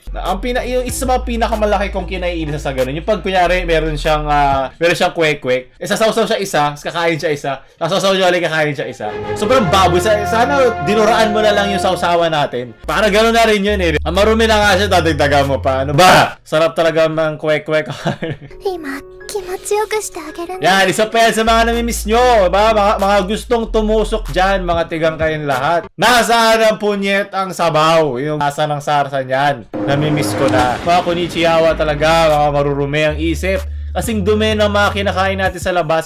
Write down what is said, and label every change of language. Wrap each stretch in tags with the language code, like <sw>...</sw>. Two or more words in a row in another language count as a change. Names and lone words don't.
<tl>Yung isa sa mga pinakamalaki kong kinaiinis sa ganun. Yung pag kunyari, meron siyang kwek-kwek. Sasawsaw siya isa, kakain siya isa. Sasawsaw siya ulit, kakain siya isa. Sobrang baboy. Sana dinuraan mo na lang yung sawsawan natin. Para gano'n na rin yun eh. Ang marumi na nga siya, dadagdagan mo pa. Ano ba? Sarap talaga ng kwek-kwek.</tl> <ja>今気持ちよくしてあげるね</ja> <tl>Yan, isa pa yan sa mga namimiss nyo. Ba? Mga gustong tumusok dyan, mga tigang kayong lahat. Nasaan ang punyet ang sabaw? Yung nasa ng sarsa niyan. Namimiss ko na. Mga kunichiyawa talaga, mga marurumi ang isip. Kasing dumi ng mga kinakain natin sa labas.</tl>